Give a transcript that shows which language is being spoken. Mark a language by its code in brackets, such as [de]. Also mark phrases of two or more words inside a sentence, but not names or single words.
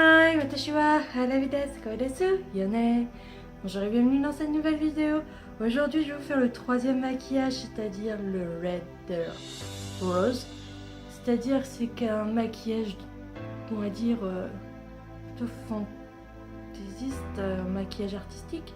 [ja] Hi, 私は Hanabi です、恋です、よね. [fr] Bonjour et bienvenue dans cette nouvelle vidéo. Aujourd'hui, je vais vous faire le troisième maquillage, c'est-à-dire le Red Rose. C'est-à-dire c'est qu'un maquillage, on va dire, plutôt fantaisiste, un maquillage artistique.